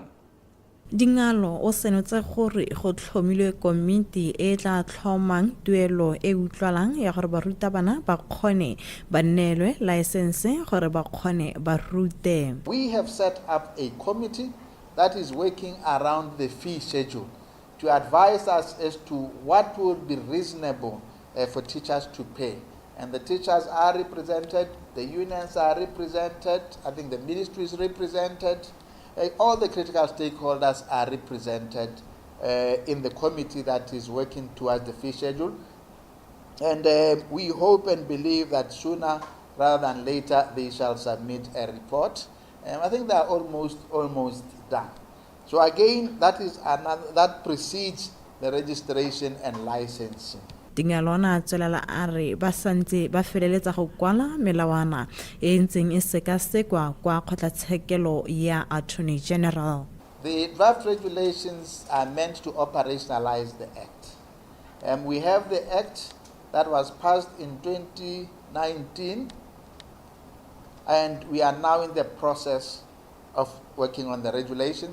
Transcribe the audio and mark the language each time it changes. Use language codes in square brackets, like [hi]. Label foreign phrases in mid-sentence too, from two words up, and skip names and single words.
[tn] Dingalo o senotse gore go tlhomilwe komiti e tla tlhomang tuelo e utlwalang ya gore barutabana ba kgone ba nnelwe license gore ba kgone ba rute. [en] We have set up a committee that is working around the fee schedule to advise us as to what would be reasonable for teachers to pay. And the teachers are represented, the unions are represented, I think the ministry is represented. All the critical stakeholders are represented in the committee that is working towards the fee schedule. And we hope and believe that sooner rather than later they shall submit a report. I think they are almost done. So again, that precedes the registration and licensing. [tn] Dingalona tswelela a re ba santse ba feleletsa go kwala melawana e ntseng e sekasekwa kwa kgotlatshekelo ya Attorney General. [en] The draft regulations are meant to operationalize the Act. We have the Act that was passed in 2019, and we are now in the process of working on the regulations.